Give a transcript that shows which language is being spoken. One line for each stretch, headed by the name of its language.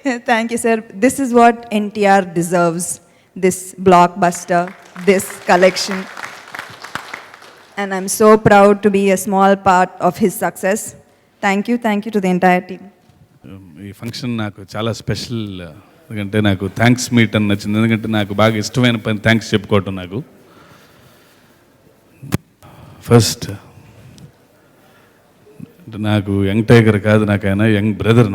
English: Thank you sir. This is what NTR deserves, this blockbuster, this collection. And I'm so proud to be a small part of his success. Thank you to the entire team.
Telugu: ఈ function నాకు చాలా special, ఎందుకంటే నాకు thanks meet అని నచ్చింది. ఎందుకంటే నాకు బాగా ఇష్టమైన పని థ్యాంక్స్ చెప్పుకోవటం. నాకు ఫస్ట్ నాకు యంగ్ టైగర్ కాదు, నాకు ఆయన యంగ్ బ్రదర్.